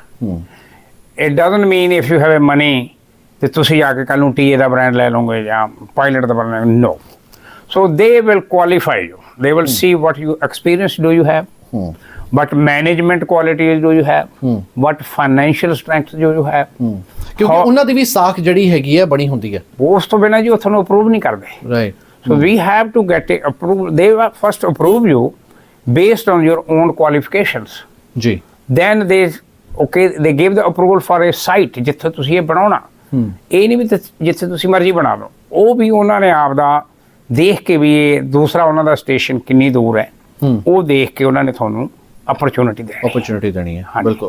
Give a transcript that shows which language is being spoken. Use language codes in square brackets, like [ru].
[en] it doesn't mean if you have money [pa] ਤੇ ਤੁਸੀਂ ਜਾ ਕੇ ਕੱਲ੍ਹ ਨੂੰ ਟੀਏ ਦਾ ਬ੍ਰਾਂਡ ਲੈ ਲਓਗੇ ਜਾਂ pilot ਦਾ brand, no. [en] so they will qualify you, they will see what you experience do you have, what management qualities do you have, what financial strength do you have, [pa] ਕਿਉਂਕਿ ਉਹਨਾਂ ਦੀ ਵੀ ਸਾਖ ਜਿਹੜੀ ਹੈਗੀ ਹੈ ਬਣੀ ਹੁੰਦੀ ਹੈ, ਉਸ ਤੋਂ ਬਿਨਾਂ ਜੀ ਉਹ ਤੁਹਾਨੂੰ ਅਪਰੂਵ ਨਹੀਂ ਕਰਦੇ, [en] Right. so we have to get it approved. They will first approve you based on your own qualifications, [pa] ਜੀ। [en] then they give the approval for a site [pa] ਜਿੱਥੇ ਤੁਸੀਂ ਇਹ ਬਣਾਉਣਾ, ਇਹ ਨਹੀਂ ਵੀ ਜਿੱਥੇ ਤੁਸੀਂ ਮਰਜ਼ੀ ਬਣਾ ਲਓ, ਉਹ ਵੀ ਉਹਨਾਂ ਨੇ ਆਪ ਦਾ ਦੇਖ ਕੇ ਵੀ ਇਹ ਦੂਸਰਾ ਉਹਨਾਂ ਦਾ ਸਟੇਸ਼ਨ ਕਿੰਨੀ ਦੂਰ ਹੈ, ਉਹ ਦੇਖ ਕੇ ਉਹਨਾਂ ਨੇ ਤੁਹਾਨੂੰ ਓਪਰਚੁਨਿਟੀ ਦੇਣੀ ਹੈ, ਬਿਲਕੁਲ।